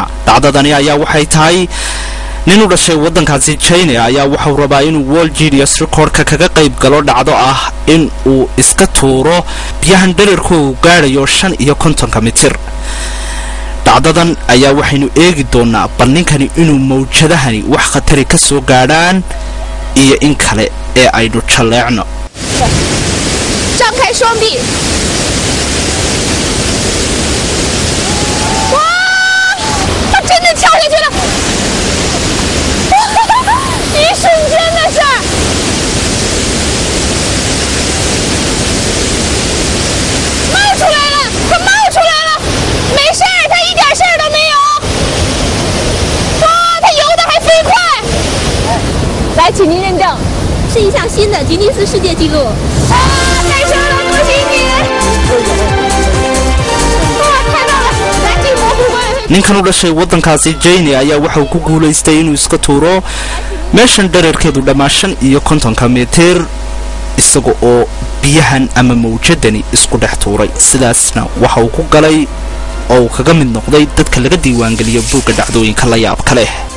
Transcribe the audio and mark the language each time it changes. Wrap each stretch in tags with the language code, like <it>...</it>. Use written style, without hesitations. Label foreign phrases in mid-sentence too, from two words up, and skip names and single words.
<so>dhacdadani ayaa waxay tahay nin u dhashay wadankaasi China ayaa waxa uu rabaa inuu World Genius Record-ka kaga qayb galo dhacdo ah in uu iska tuuro biyahan dhererkoodu gaadhayo 550 mitir. dhacdadan ayaa waxaynu eegi doonaa bal ninkani inuu mawjadahani wax khatari ka soo gaadhaan iyo in kale ee aynu jaleecno.</so> <zh>张开双臂。哇！他真的跳下去了！一瞬间的事儿。冒出来了，他冒出来了，没事儿，他一点事儿都没有。哇，他游得还飞快！来，请您认证，是一项新的吉尼斯世界纪录。啊！开车了，恭喜你！哇，看到了，来进蘑菇关。</zh> <so>ninkan u dhashay wadankaasi China ayaa waxa uu ku guuleystay inuu iska tuuro meeshan dhererkeedu dhammaan 550 mitir isaga oo biyahan ama mawjadani isku dhex tuuray sidaasna waxa uu ku galay oo uu kaga mid noqday dadka laga diiwaan galiyo buugga dhacdooyinka la yaabka leh.</so>